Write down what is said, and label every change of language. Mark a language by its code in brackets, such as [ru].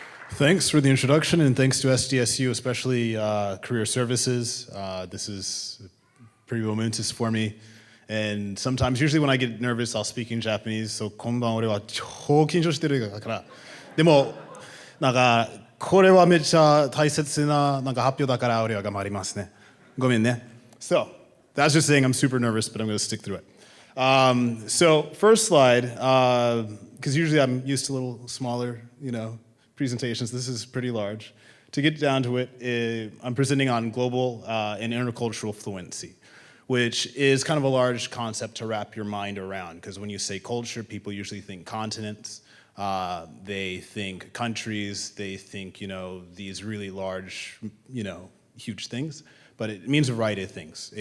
[en] Thanks for the introduction, and thanks to SDSU, especially Career Services. This is pretty momentous for me. And sometimes, usually when I get nervous, I'll speak in Japanese. [ja] So, こんばんは、俺は超緊張してるから。でも、なんか、これはめっちゃ大切ななんか発表だから、俺は頑張りますね。ごめんね。 [en] So, that's just saying I'm super nervous, but I'm going to stick through it. So, first slide, because usually I'm used to a little smaller, presentations. This is pretty large. To get down to it, I'm presenting on global and intercultural fluency, which is kind of a large concept to wrap your mind around, because when you say culture, people usually think continents, they think countries, they think, these really large, huge things, but it means a variety of things.